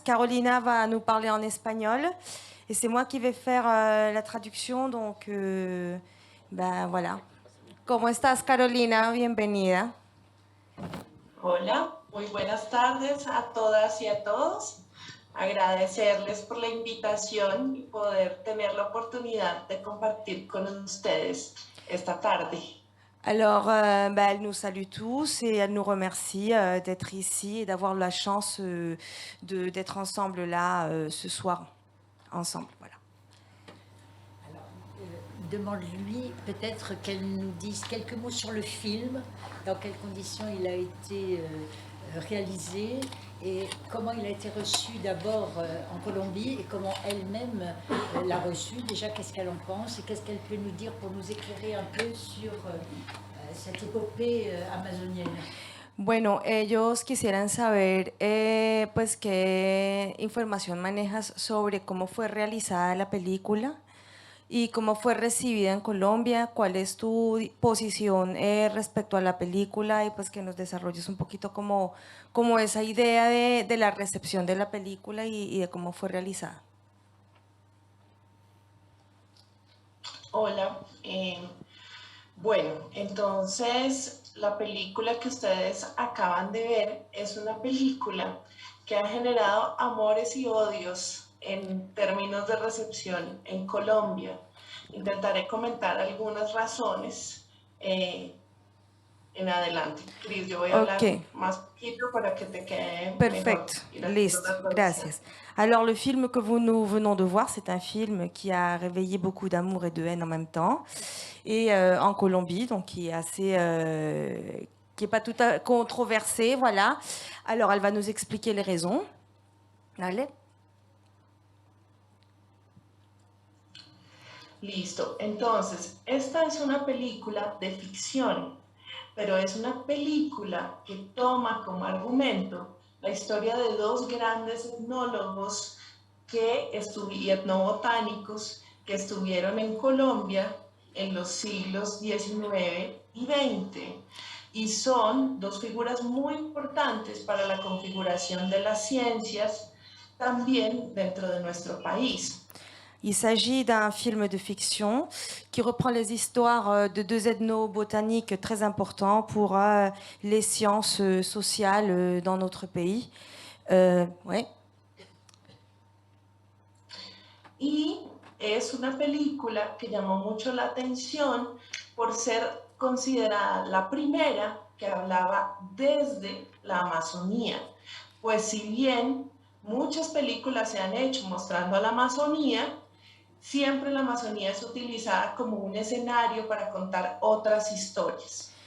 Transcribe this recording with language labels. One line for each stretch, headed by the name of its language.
French: Carolina va nous parler en espagnol. Et c'est moi qui vais faire la traduction, donc ben voilà.
Spanish: ¿Cómo estás, Carolina? Bienvenida. Hola, muy buenas tardes a todas y a todos. Agradecerles por la invitación y poder tener la oportunidad de compartir con ustedes esta tarde.
French: Alors, elle nous salue tous et elle nous remercie d'être ici et d'avoir la chance d'être ensemble là ce soir, ensemble. Voilà. Demande-lui peut-être qu'elle nous dise quelques mots sur le film, dans quelles conditions il a été réalisé et comment il a été reçu d'abord en Colombie et comment elle-même l'a reçu. Déjà, qu'est-ce qu'elle en pense et qu'est-ce qu'elle peut nous dire pour nous éclairer un peu sur cette épopée amazonienne.
Spanish: Bueno, ellos quisieran saber, pues, qué información manejas sobre cómo fue realizada la película y cómo fue recibida en Colombia, cuál es tu posición respecto a la película y pues que nos desarrolles un poquito como esa idea de la recepción de la película y de cómo fue realizada. Hola, bueno, entonces la película que ustedes acaban de ver es una película que ha generado amores y odios en términos de recepción en Colombia. Intentaré comentar algunas razones en adelante. Cris, yo voy a hablar más poquito para que te quede Perfect, list, gracias.
French: Alors le film que nous venons de voir, c'est un film qui a réveillé beaucoup d'amour et de haine en même temps, et en Colombie, donc qui est assez, qui est pas tout à controversé, voilà. Alors elle va nous expliquer les raisons. Allez.
Spanish: Listo, entonces, esta es una película de ficción, pero es una película que toma como argumento la historia de dos grandes etnólogos y etnobotánicos que estuvieron en Colombia en los siglos XIX y XX y son dos figuras muy importantes para la configuración de las ciencias también dentro de nuestro país.
French: Il s'agit d'un film de fiction qui reprend les histoires de deux ethnobotaniques très importants pour les sciences sociales dans notre pays. Ouais.
Spanish: Y es una película que llamó mucho la atención por ser considerada la primera que hablaba desde la Amazonía. Pues si bien muchas películas se han hecho mostrando a la Amazonía, siempre la Amazonía es utilizada como un escenario para contar otras historias.